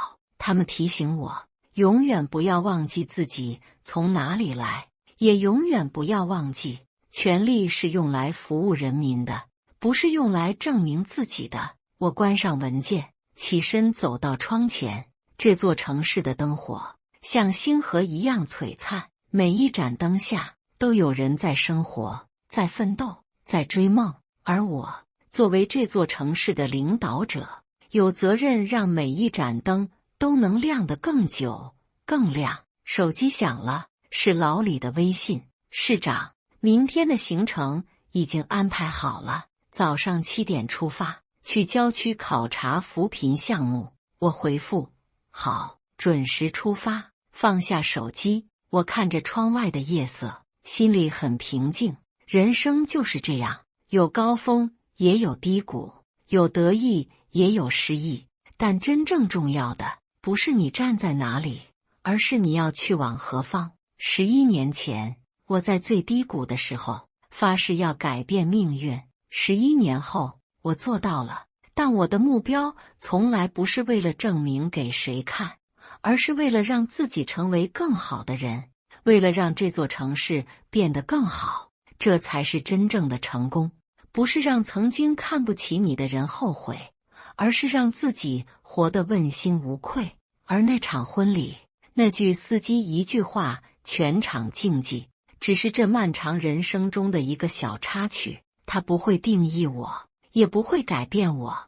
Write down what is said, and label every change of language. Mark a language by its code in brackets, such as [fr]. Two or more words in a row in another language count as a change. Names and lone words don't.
[zh] 他們提醒我，永遠不要忘記自己從哪裡來，也永遠不要忘記，權力是用來服務人民的，不是用來證明自己的。我關上文件，起身走到窗前。這座城市的燈火像星河一樣璀璨，每一盞燈下都有人在生活，在奮鬥，在追夢。而我作為這座城市的領導者，有責任讓每一盞燈都能亮得更久、更亮。手機響了，是老李的微信：市長，明天的行程已經安排好了，早上7點出發，去郊區考察扶貧項目。我回復：好，準時出發。放下手機，我看着窗外的夜色，心裡很平靜。人生就是這樣，有高峰，也有低谷，有得意，也有失意。但真正重要的，不是你站在哪裡，而是你要去往何方。11年前，我在最低谷的時候，發誓要改變命運。11年後，我做到了。但我的目標從來不是為了證明給誰看，而是為了讓自己成為更好的人，為了讓這座城市變得更好。這才是真正的成功，不是讓曾經看不起你的人後悔，而是讓自己活得問心無愧。而那場婚禮，那句司機一句話，全場靜寂，只是這漫長人生中的一個小插曲，它不會定義我，也不會改變我。